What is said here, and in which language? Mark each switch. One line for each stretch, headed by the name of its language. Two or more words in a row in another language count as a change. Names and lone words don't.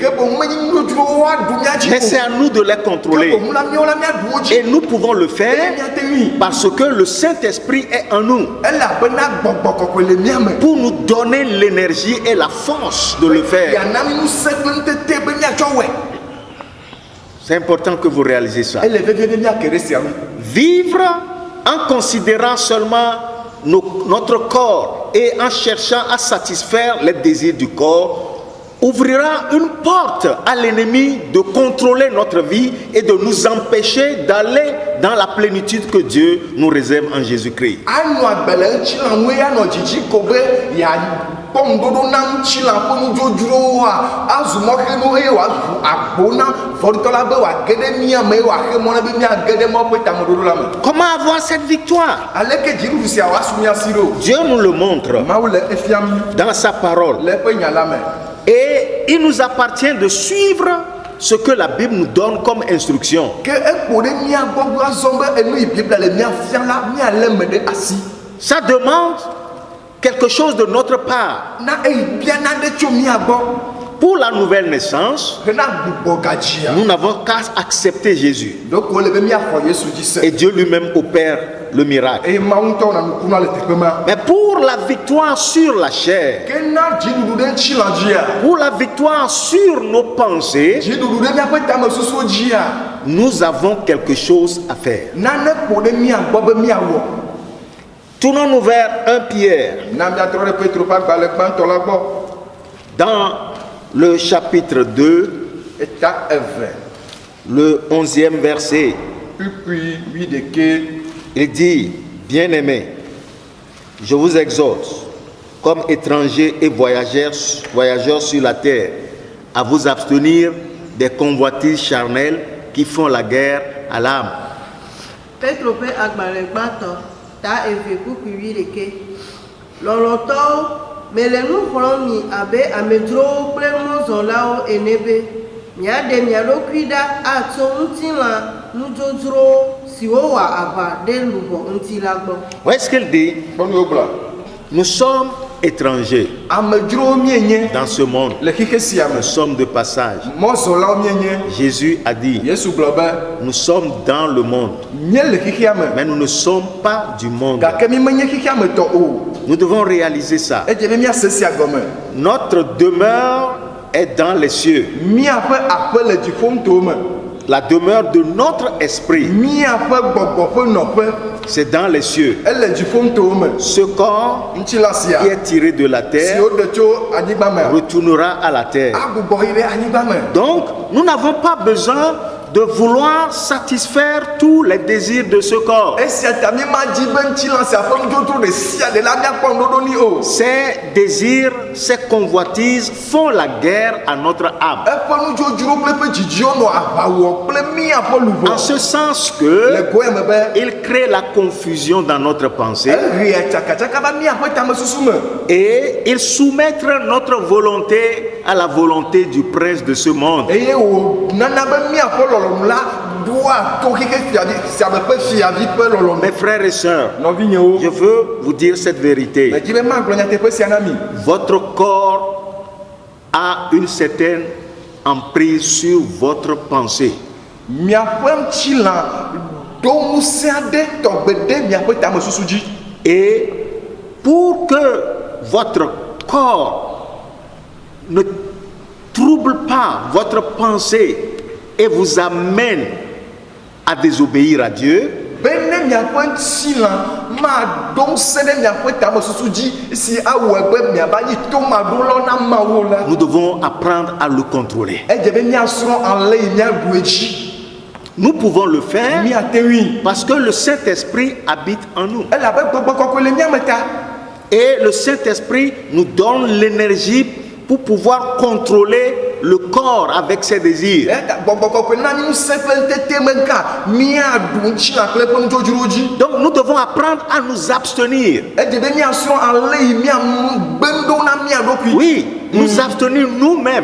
Ewe: Ke boŋ menye nudzodzrowo woaɖu mía dzi
French: mais c'est
Ewe: o.
French: à nous de les
Ewe: Ke
French: contrôler.
Ewe: boŋ la míawo la míaɖu wo dzi.
French: Et nous pouvons le
Ewe: Eye
French: faire
Ewe: míate ŋui.
French: parce que le Saint-Esprit est en nous
Ewe: Elabena gbɔgbɔ kɔkɔe le mía me.
French: pour nous donner l'énergie et la force de le faire.
Ewe: Yana mi ŋusẽ kple nutete be míatsɔ wɔe.
French: C'est important que vous réalisez ça.
Ewe: Ele vevie be míake ɖe sia ŋu.
French: Vivre en considérant seulement notre corps et en cherchant à satisfaire les désirs du corps ouvrira une porte à l'ennemi de contrôler notre vie et de nous empêcher d'aller dans la plénitude que Dieu nous réserve en Jésus-Christ.
Ewe: Anɔ agbe le ŋutilã ŋue anɔ dzidzi ko be yeakpɔ ŋuɖoɖo na ŋutilã ƒe nudzodzrowoa azu mɔxenu eye wòazu agbo na vɔɖitɔ la be wòage ɖe mía me eye wòaxe mɔ na be míage ɖe mɔ ƒe tameɖoɖo la me.
French: Comment avoir cette victoire?
Ewe: Aleke dziɖuɖu sia wòasu mía si ɖo?
French: Dieu nous le montre
Ewe: Mawu le efia mi
French: dans sa parole.
Ewe: le eƒe nya la me.
French: Et il nous appartient de suivre ce que la Bible nous donne comme instruction.
Ewe: Ke ekpo ɖe mía gbɔ be azɔ be enu yi Biblia le mía fia la míalé me ɖe asi.
French: Ça demande quelque chose de notre part.
Ewe: Na eyi bia naɖe tso mía gbɔ.
French: Pour la nouvelle naissance,
Ewe: Hena gbugbɔ gadzia.
French: nous n'avons qu'à accepter Jésus.
Ewe: Donc wole be míaxɔ Yesu dzi se.
French: Et Dieu lui-même opère le miracle.
Ewe: Eye Mawu ŋutɔ na nukunu le teƒe ma.
French: Mais pour la victoire sur la chair,
Ewe: Ke na dziɖuɖu ɖe ŋutilã dzia.
French: pour la victoire sur nos pensées,
Ewe: Dziɖuɖu ɖe míaƒe tamesusuwo dzia.
French: nous avons quelque chose à faire.
Ewe: Nane ƒo ɖe mía gbɔ be míawɔ.
French: Tournons-nous vers 1 Pierre,
Ewe: Na míatrɔ ɖe Petro ƒe agbalẽ gbãtɔ la gbɔ.
French: dans le chapitre 2,
Ewe: Eta eve.
French: le 11e verset.
Ewe: Kpikpui wuiɖeke.
French: Il dit, bien-aimés, je vous exhorte, comme étrangers et voyageurs sur la terre, à vous abstenir des convoitises charnelles qui font la guerre à l'âme.
Ewe: Petro ƒe agbalẽ gbãtɔ ta eve kpukpui wuiɖeke. Lɔlɔ̃tɔwo, mele nu xlɔm mi abe amedzrowo kple mɔzɔlawo ene be miaɖe mia ɖokui ɖa atso ŋutilã nudzodzrowo siwo wɔ aʋa ɖe luʋɔ ŋuti la gbɔ.
French: Voyez ce qu'il dit?
Ewe: Bɔnu gblɔ.
French: Nous sommes étrangers
Ewe: Amedzrowo míenye
French: dans ce monde.
Ewe: le xixe sia me.
French: Nous sommes de passage.
Ewe: Mɔzɔlawo míenye.
French: Jésus a dit,
Ewe: Yesu gblɔ be
French: nous sommes dans le monde,
Ewe: míele xixea me.
French: mais nous ne sommes pas du monde.
Ewe: Gake mi menye xixea me tɔ o.
French: Nous devons réaliser ça.
Ewe: Edze be míase sia gɔme.
French: Notre demeure est dans les cieux.
Ewe: Míaƒe aƒe le dziƒoŋuto me.
French: La demeure de notre esprit,
Ewe: Míaƒe gbɔgbɔ ƒe nɔƒe
French: c'est dans les cieux.
Ewe: ele dziƒoŋuto me.
French: Ce corps
Ewe: Ŋutilã sia
French: qui est tiré de la terre
Ewe: siwo ɖe tso anyigba me
French: retournera à la terre.
Ewe: agbugbɔ yi ɖe anyigba me.
French: Donc, nous n'avons pas besoin de vouloir satisfaire tous les désirs de ce corps.
Ewe: Esia ta mi ma di be ŋutilã sia ƒe nudzodzro ɖe sia ɖe la míakpɔ ŋuɖoɖo ni o.
French: Ces désirs, ces convoitises font la guerre à notre âme.
Ewe: Eƒe nudzodzro kple eƒe dzidziwo nɔ aʋa wɔ kple míaƒe
French: En
Ewe: luʋɔ.
French: ce sens
Ewe: Le
French: que
Ewe: goya me be
French: il crée la confusion dans notre pensée
Ewe: ehea tsakatsaka va míaƒe tamesusu me.
French: et il soumettre notre volonté à la volonté du prince de ce monde.
Ewe: Eye wò nana be míaƒe lɔlɔ̃nu la ɖoa to xixe fiavi sia me ƒe fiavi ƒe lɔlɔ̃nu.
French: Mes frères et sœurs,
Ewe: Nɔvinyewo.
French: je veux vous dire cette vérité.
Ewe: Medzi be magblɔ nyateƒe sia na mi.
French: Votre corps a une certaine emprise sur votre pensée.
Ewe: Miaƒe ŋutilã ɖo ŋusẽ aɖe tɔgbe ɖe miaƒe tamesusu dzi.
French: Et pour que votre corps ne trouble pas votre pensée et vous amène à désobéir à Dieu,
Ewe: Be ne miaƒe ŋutilã maɖo ŋusẽ ɖe miaƒe tamesusu dzi si awɔe be miava yi tomaɖolɔ na Mawu la.
French: nous devons apprendre à le contrôler.
Ewe: Edze be míasrɔ̃ ale yi míaɖu edzi.
French: Nous pouvons le faire
Ewe: Míate ŋui.
French: parce que le Saint-Esprit habite en nous.
Ewe: Elabe gbɔgbɔ kɔkɔe le míame ta.
French: Et le Saint-Esprit nous donne l'énergie pour pouvoir contrôler le corps avec ses désirs. Donc nous devons apprendre à nous abstenir. Oui, nous abstenir nous-mêmes.